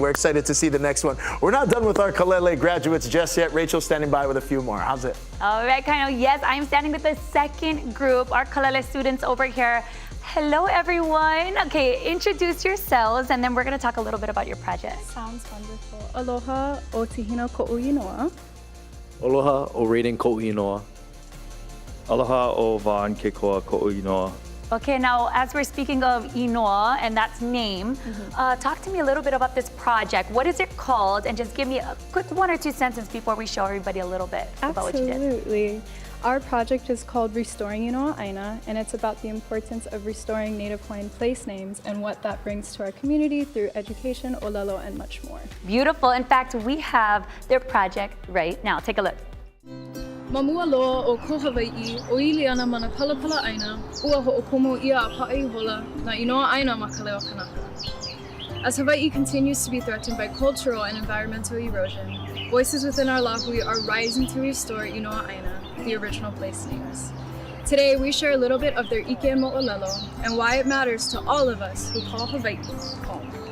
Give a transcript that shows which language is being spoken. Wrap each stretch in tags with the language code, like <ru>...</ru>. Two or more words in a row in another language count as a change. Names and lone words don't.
<en>We're excited to see the next one. We're not done with our Kalele graduates just yet. Rachel's standing by with a few more. How's it? All right, Kaino. Yes, I'm standing with the second group, our Kalele students over here. Hello, everyone. Okay, introduce yourselves, and then we're going to talk a little bit about your project. Sounds wonderful.</en> <haw>Aloha o Tihina ko'u inoa. Aloha o Raiden ko'u inoa. Aloha o Vaan ke koa ko'u inoa.</haw> <en>Okay, now as we're speaking of Inoa, and that's name, talk to me a little bit about this project. What is it called? And just give me a quick 1 or 2 sentences before we show everybody a little bit about what you did. Absolutely. Our project is called Restoring Inoa Aina, and it's about the importance of restoring Native Hawaiian place names and what that brings to our community through education, olelo, and much more. Beautiful. In fact, we have their project right now. Take a look.</en> <haw>Mamua loa o ko Hawaii, o ili ana mana palapala aina, ua ho'okomo ia a pa'i hola, na Inoa Aina ma ka leo kanaka.</haw> <en>As Hawaii continues to be threatened by cultural and environmental erosion, voices within our lahui are rising to restore</en> <haw>Inoa Aina,</haw> <en>the original place names. Today, we share a little bit of their</en> <haw>ike mo'olelo</haw> <en>and why it matters to all of us who call Hawaii home.</en>